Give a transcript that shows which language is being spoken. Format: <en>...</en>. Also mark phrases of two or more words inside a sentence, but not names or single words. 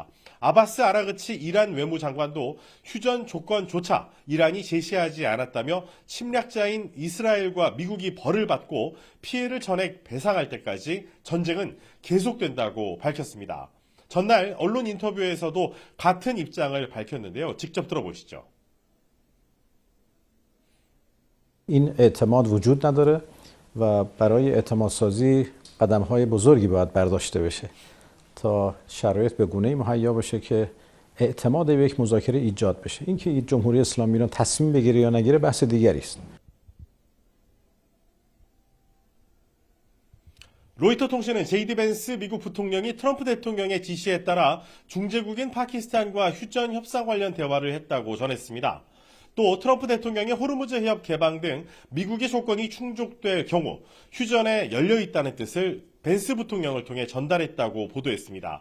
<ko>아바스 아라그치 이란 외무장관도 휴전 조건조차 이란이 제시하지 않았다며 침략자인 이스라엘과 미국이 벌을 받고 피해를 전액 배상할 때까지 전쟁은 계속된다고 밝혔습니다. 전날 언론 인터뷰에서도 같은 입장을 밝혔는데요. 직접 들어보시죠.</ko> <fa>این اعتماد وجود نداره و برای اعتماد سازی قدم‌های بزرگی باید برداشته بشه تا شرایط به گونه‌ای مهیا بشه که اعتماد به یک مذاکره ایجاد بشه. اینکه جمهوری اسلامی ایران تصمیم بگیره یا نگیره بحث دیگری است.</fa> <ko>로이터 통신은 제이디 벤스 미국 부통령이 트럼프 대통령의 지시에 따라 중재국인 파키스탄과 휴전 협상 관련 대화를 했다고 전했습니다. 또 트럼프 대통령의 호르무즈 해협 개방 등 미국의 조건이 충족될 경우 휴전에 열려있다는 뜻을 벤스 부통령을 통해 전달했다고 보도했습니다.</ko>